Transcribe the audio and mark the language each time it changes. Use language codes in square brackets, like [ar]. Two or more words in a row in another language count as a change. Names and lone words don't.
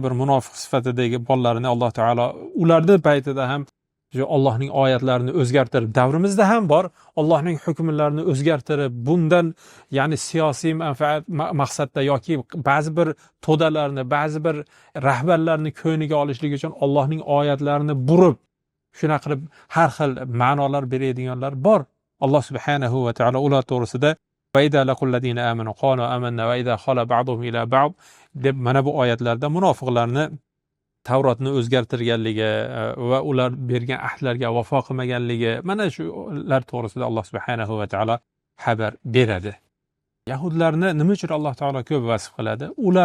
[uz] bir munofiq sifatidagi bolalarni Alloh taolo ularning paytida ham Allohning oyatlarini o'zgartirib, davrimizda ham bor, Allohning hukmlarini o'zgartirib, bundan ya'ni siyosiy manfaat maqsadda yoki ba'zi bir to'dalarni, ba'zi bir rahbarlarni ko'niga olishlik uchun Allohning oyatlarini burib, shuna qilib har xil ma'nolar beradiganlar bor. Alloh subhanahu va taolo ular to'g'risida [ar] وَإِذَا لَقُوا الَّذِينَ آمَنُوا قَالُوا آمَنَّا وَإِذَا خَلَا بَعْضُهُمْ إِلَى بَعْضٍ [uz] deb mana bu oyatlarda munofiqlarni Tavrotni o'zgartirganligi va ular bergan ahdlarga vafo qilmaganligi, mana shular to'g'risida Alloh subhanahu va taolo xabar beradi. Yahudlarni nima uchun Alloh taolo ko'p vasf qiladi?